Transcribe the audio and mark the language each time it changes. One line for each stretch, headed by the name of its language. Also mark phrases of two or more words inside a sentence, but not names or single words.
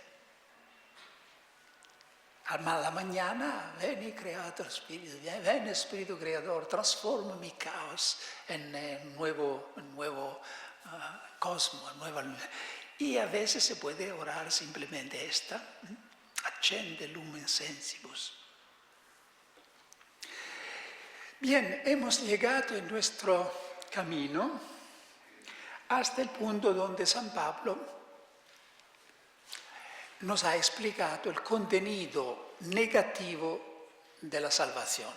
Spanish: A la mañana, ven creador Espíritu, ven Espíritu Creador, transforma mi caos en un nuevo cosmo, y a veces se puede orar simplemente esta,
Latin: accende lumen sensibus.
Spanish: Bien, hemos llegado en nuestro camino hasta el punto donde San Pablo nos ha explicado el contenido negativo de la salvación.